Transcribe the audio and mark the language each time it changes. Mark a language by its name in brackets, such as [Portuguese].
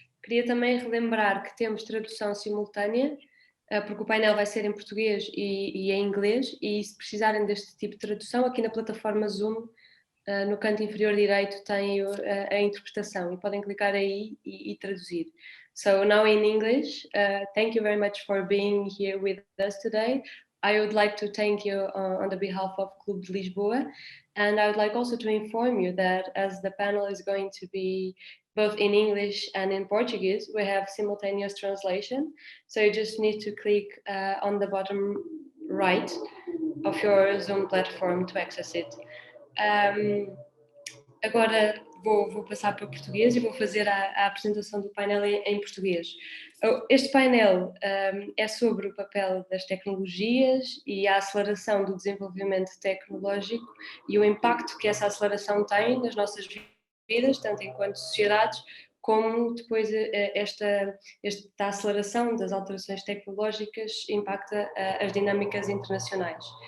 [Portuguese] Queria também relembrar que temos tradução simultânea, porque o painel vai ser em português e em inglês, e se precisarem deste tipo de tradução, aqui na plataforma Zoom, no canto inferior direito tem a interpretação e podem clicar aí e traduzir. [English] So now in English, thank you very much for being here with us today. I would like to thank you on the behalf of Clube de Lisboa, and I would like also to inform you that as the panel is going to be both in English and in Portuguese, we have simultaneous translation. So you just need to click on the bottom right of your Zoom platform to access it. [Portuguese] Agora vou passar para o português e vou fazer a apresentação do painel em português. Este painel é sobre o papel das tecnologias e a aceleração do desenvolvimento tecnológico e o impacto que essa aceleração tem nas nossas vidas, tanto enquanto sociedades, como depois esta aceleração das alterações tecnológicas impacta as dinâmicas internacionais.